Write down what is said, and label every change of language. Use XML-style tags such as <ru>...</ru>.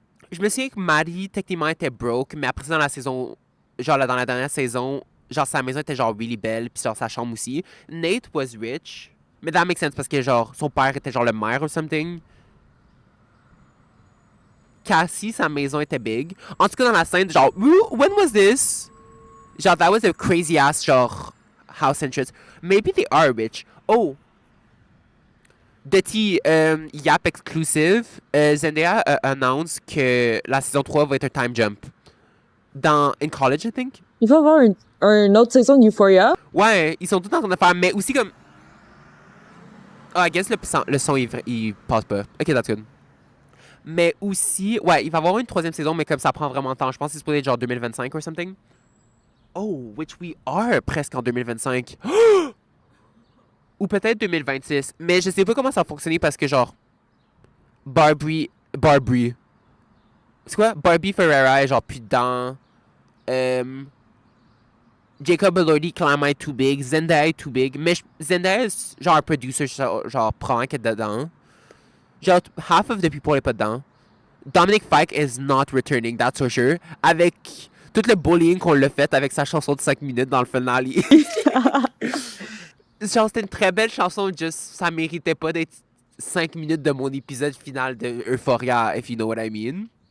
<fr>je me souviens que Maddie techniquement était broke, mais après ça, dans la saison, genre là, dans la dernière saison, genre sa maison était genre really belle, puis genre sa chambre aussi. Nate</fr> <en>was rich,</en> <fr>mais</fr> <en>that makes sense</en> <fr>parce que genre son père était genre le maire</fr> <en>or something.</en> <fr>Cassie, sa maison était big. En tout cas, dans la scène, genre,</fr> <en>when was this? Genre, that was a crazy ass, genre, house entrance. Maybe they are rich. Oh!</en> <fr>De T, Yap exclusive, Zendaya annonce que la saison 3 va être un time jump.</fr> <en>In college, I think.</en> <fr>Il va y avoir un autre saison de Euphoria. Ouais, ils sont tous en train de faire, mais aussi comme. Ah, I guess le son il passe pas. Ok,</fr> <en>that's good.</en> <fr>Mais aussi, ouais, il va y avoir une troisième saison, mais comme ça prend vraiment de temps. Je pense que c'est supposé être genre 2025</fr> <en>or something.</en> <fr>Oh,</fr> <en>which we are</en> <fr>presque en 2025. Ou peut-être 2026. Mais je sais pas comment ça va fonctionner parce que genre. Barbie. C'est quoi? Barbie Ferreira est genre plus dedans. Jacob Elordi clairement est too big. Zendaya est too big. Mais Zendaya est genre un producer, genre probablement qu'elle est dedans.</fr> <en>Genre, half of the people</en> <fr>est pas dedans.</fr> <en>Dominic Fike is not returning, that's for sure.</en> <fr>Avec tout le bullying qu'on l'a fait avec sa chanson de 5 minutes dans le finale. Genre, c'était une très belle chanson, juste ça méritait pas d'être 5 minutes de mon épisode final de Euphoria,</fr> <en>if you know what I mean.</en>